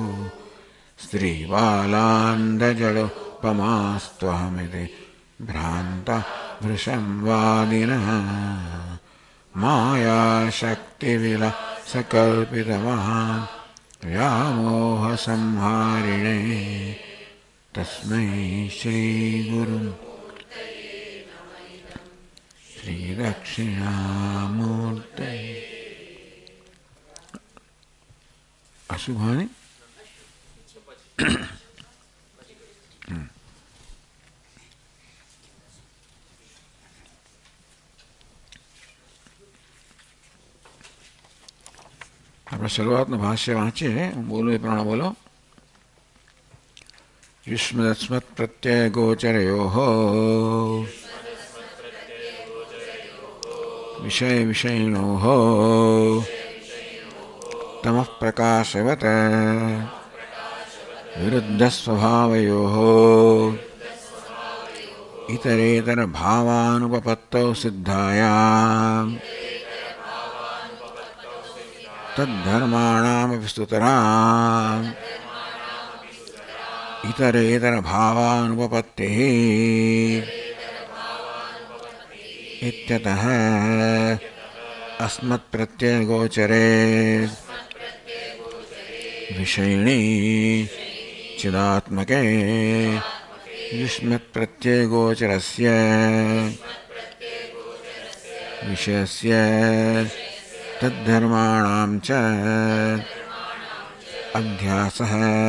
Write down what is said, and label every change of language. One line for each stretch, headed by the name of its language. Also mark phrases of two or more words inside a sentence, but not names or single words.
Sanskrit: स्त्रीबालान्धजडोपमास्त्वहमिति भ्रान्तः भृशं वादिनः मायाशक्तिविलासकल्पितमहान् व्यामोहसंहारिणे तस्मै श्रीदक्षिणामूर्तये।
Gujarati: अशुभानि આપણે શરૂઆતનું ભાષ્ય વાંચીએ. બોલો એ પ્રમાણે બોલો.
Sanskrit: યુષ્મદસ્મત પ્રત્યય ગોચરયોઃ વિષય વિષયિણોઃ તમઃ પ્રકાશવત વિરુદ્ધ સ્વભાવયોઃ ઇતરેતર ભાવાનુપપત્તૌ સિદ્ધાયાં तद्धर्माणामपि स्तुतराम् इतरेतर भावानुपपत्तिः इत्यतः अस्मत्प्रत्ययगोचरे विषयिणी चिदात्मके युष्मत्प्रत्ययगोचरस्य विषयस्य तद्धर्माणां च अध्यासः